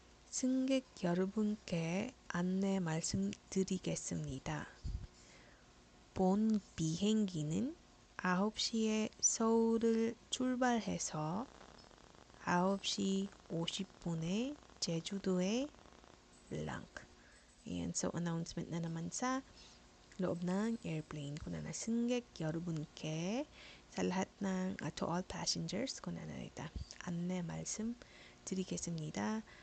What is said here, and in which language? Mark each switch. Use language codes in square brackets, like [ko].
[ko] 승객 여러분께 안내 말씀드리겠습니다. 본 비행기는 9시에 서울을 출발해서 9시 50분에 제주도에 blank. [tl] Ayan, so announcement na naman sa loob ng airplane. Kunana, [ko] 승객 여러분께 [tl] sa lahat ng [en] to all passengers. [ilo] kunana ita. [ko] 안내 말씀 드리겠습니다.